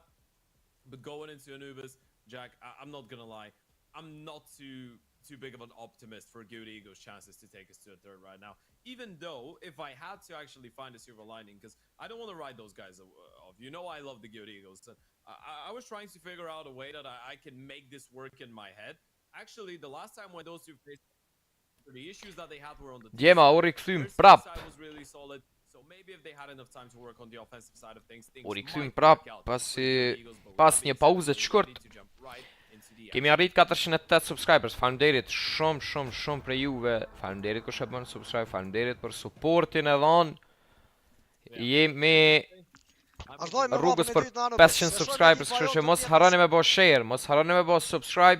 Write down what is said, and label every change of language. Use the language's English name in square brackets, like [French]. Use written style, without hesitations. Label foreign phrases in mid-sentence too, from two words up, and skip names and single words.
[English] But going into Anubis, Jack, I'm not gonna lie, I'm not too big of an optimist for Guild Eagles' chances to take us to a third right now. Even though, if I had to actually find a silver lining, because I don't want to write those guys off. You know I love the Guild Eagles. So I was trying to figure out a way that I can make this work in my head. Actually, the last time when those two faced, the issues that they had were on the [Albanian] Djema, oriksym prap. [English] was really solid. So maybe if they had enough time to work on the offensive side of things, [Albanian] Oriksym prap, pas një pauzë të shkurt. Kemi arrit 408 subscribers. Faleminderit shumë për juve. Faleminderit që e bën subscribe, faleminderit për supportin e dhon. Jemi rrugës për 500 subscribers, kështu që mos harroni me bë share, mos harroni me bë subscribe.